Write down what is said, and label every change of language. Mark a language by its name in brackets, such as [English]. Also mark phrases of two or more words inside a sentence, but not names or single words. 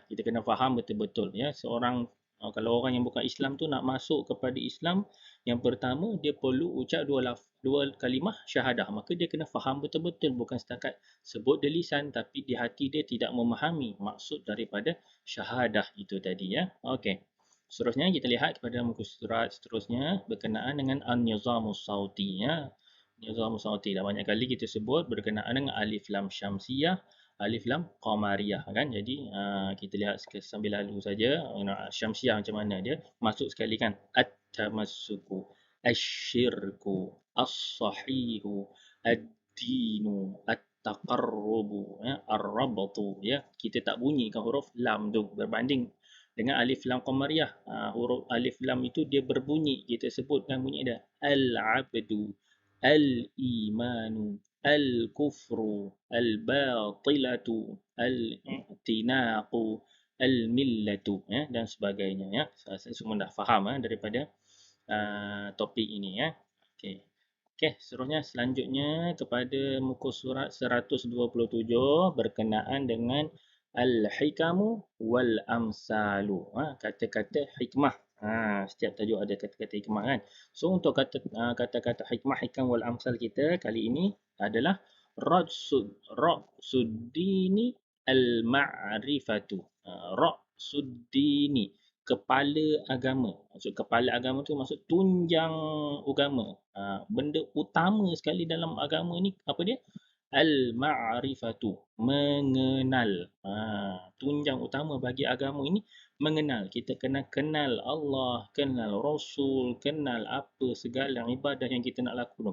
[Malay] Kita kena faham betul-betul, ya. Seorang, kalau orang yang bukan Islam tu nak masuk kepada Islam, yang pertama dia perlu ucap dua kalimah syahadah. Maka dia kena faham betul-betul, bukan setakat sebut di lisan tapi di hati dia tidak memahami maksud daripada syahadah itu tadi, ya. Okey. Seterusnya kita lihat kepada muka surat seterusnya berkenaan dengan [Arabic] النظام الصوتي, [Malay] ya. [Arabic] نظام الصوتي [Malay] dah banyak kali kita sebut berkenaan dengan [Arabic] ألف لام شمسية, ألف لام قمرية, [Malay] kan. Jadi kita lihat sambil lalu saja syamsiah macam mana dia masuk sekali, kan. [Arabic] التمسك، الشرك، الصحيح، الدين، التقرب، يا، الربط, [Malay] ya. Kita tak bunyikan huruf lam tu berbanding dengan [Arabic] ألف لام قمرية. [Malay] Huruf alif lam itu dia berbunyi, kita sebutkan bunyi dia [Arabic] العبد، الإيمان، الكفر، الباطلة، الاعتناق، الملة, [Malay] ya, dan sebagainya, ya. Saya semua dah faham daripada topik ini, ya. Okey. Okey, selanjutnya kepada muka surat 127 berkenaan dengan [Arabic] الحكم والأمثال. [Malay] Kata-kata hikmah. Setiap tajuk ada kata-kata hikmah, kan. So untuk kata-kata hikmah, [Arabic] حكم وأمثال [Malay] kita kali ini adalah [Arabic] رأس الدين المعرفة. [Malay] Ra'suddini, kepala agama. Maksud kepala agama tu maksud tunjang agama. Benda utama sekali dalam agama ni apa dia? Al-ma'rifatu, mengenal. Tunjang utama bagi agama ini mengenal. Kita kena kenal Allah, kenal Rasul, kenal apa segala ibadah yang kita nak lakukan.